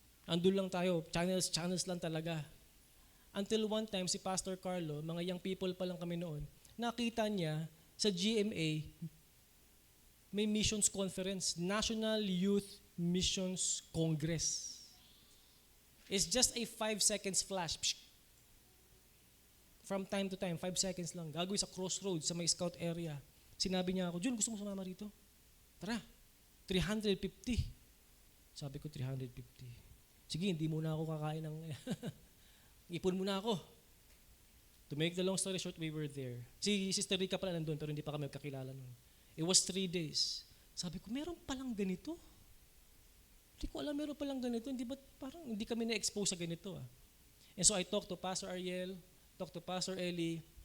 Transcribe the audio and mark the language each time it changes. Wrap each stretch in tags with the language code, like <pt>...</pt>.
<tl>Andun lang tayo, channels lang talaga.</tl> <en>Until one time,</en> <tl>si Pastor Carlo, mga young people pa lang kami noon, nakita niya sa GMA, may missions conference, National Youth Missions Congress.</tl> <en>It's just a 5 seconds flash. Psh! From time to time, 5 seconds lang.</en> <tl>Gagawin sa crossroads, sa may scout area. Sinabi niya ako, Jun, gusto mo sumama rito? Tara, 350. Sabi ko, 350. Sige, hindi muna ako kakain ng... Ipon muna ako.</tl> <en>To make the long story short, we were there.</en> <tl>Si Sister Rica pala nandun, pero hindi pa kami kakilala nun.</tl> <en>It was 3 days.</en> <tl>Sabi ko, meron palang ganito? Hindi ko alam, meron palang ganito. Hindi ba, parang hindi kami na-expose sa ganito.</tl> <en>And so I talked to Pastor Ariel, talked to Pastor Eli.</en>